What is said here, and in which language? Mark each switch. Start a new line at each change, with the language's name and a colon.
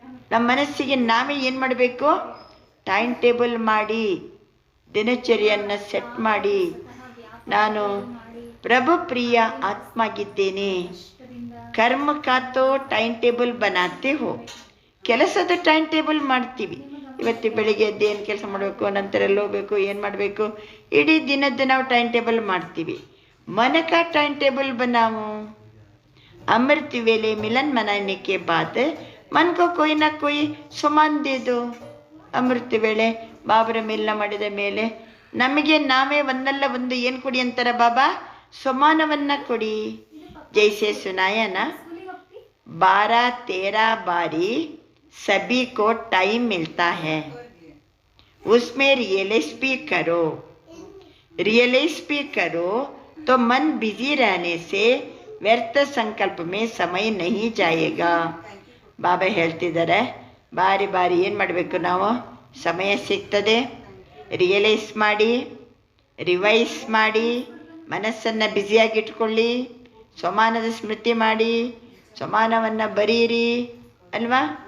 Kannada: ನಮ್ಮ ಮನಸ್ಸಿಗೆ ನಾವೇ ಏನು ಮಾಡಬೇಕು? ಟೈಮ್ ಟೇಬಲ್ ಮಾಡಿ, ದಿನಚರಿಯನ್ನು ಸೆಟ್ ಮಾಡಿ, ನಾನು ಪ್ರಭು ಪ್ರಿಯ ಆತ್ಮ ಆಗಿದ್ದೇನೆ.
Hindi: ಕರ್ಮ ಕಾತೋ ಟೈಮ್ ಟೇಬಲ್ ಬನಾತೆ ಹೋ.
Kannada: ಕೆಲಸದ ಟೈಮ್ ಟೇಬಲ್ ಮಾಡ್ತೀವಿ. ಇವತ್ತು ಬೆಳಿಗ್ಗೆ ಎದ್ದು ಏನು ಕೆಲಸ ಮಾಡಬೇಕು, ನಂತರ ಎಲ್ಲಿ ಹೋಗಬೇಕು, ಏನು ಮಾಡಬೇಕು, ಇಡೀ ದಿನದ್ದು ನಾವು ಟೈಮ್ ಟೇಬಲ್ ಮಾಡ್ತೀವಿ.
Hindi: मन का टाइम टेबल बनाओ. अमृत वेले मिलन मनाने के बाद मन को कोई ना कोई सुमान दे दो.
Kannada: ಅಮೃತ ವೇಳೆ ಬಾಬರ ಮಿಲನ ಮಾಡಿದ ಮೇಲೆ ನಮಗೆ ನಾವೇ ಒಂದಲ್ಲ ಒಂದು ಏನು ಕೊಡಿ ಅಂತಾರೆ ಬಾಬಾ? ಸ್ವಮಾನವನ್ನು ಕೊಡಿ.
Hindi: ಜೈಸೆ ಸುನಾಯನ 12-13 बारी सभी को टाइम मिलता है, उसमें रियलाइज भी करो. रियलाइज भी करो तो मन बिजी रहने से व्यर्थ संकल्प में समय नहीं जाएगा.
Kannada: ಬಾಬಾ ಹೇಳ್ತಿದ್ದಾರೆ ಬಾರಿ ಬಾರಿ ಏನು ಮಾಡಬೇಕು? ನಾವು ಸಮಯ ಸಿಗ್ತದೆ ರಿಯಲೈಸ್ ಮಾಡಿ, ರಿವೈಸ್ ಮಾಡಿ, ಮನಸ್ಸನ್ನು ಬ್ಯುಸಿಯಾಗಿಟ್ಕೊಳ್ಳಿ, ಸ್ವಮಾನದ ಸ್ಮೃತಿ ಮಾಡಿ, ಸ್ವಮಾನವನ್ನು ಬರೀರಿ ಅಲ್ವಾ.